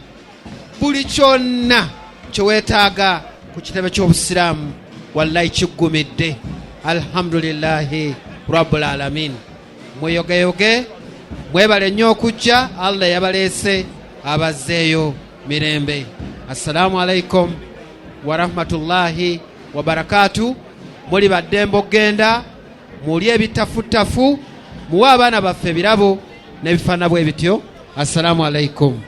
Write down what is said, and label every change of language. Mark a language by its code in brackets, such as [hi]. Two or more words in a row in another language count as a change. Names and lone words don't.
[lg] Buli kyonna kye weetaaga ku kitebe ky'obusiraamu wallahi kiggumidde. [ar] الحمد لله رب العالمين. [lg] Mweyogeyoge, mwebale nnyo okujja. Allah yabaleese abazzeeyo mirembe. [ar] السلام عليكم ورحمة الله وبركاته. [lg] Muli baddembe okgenda muli ebitafuttafu, muwe abaana baffe ebirabo n'ebifaanana bwe bityo. [ar] السلام عليكم.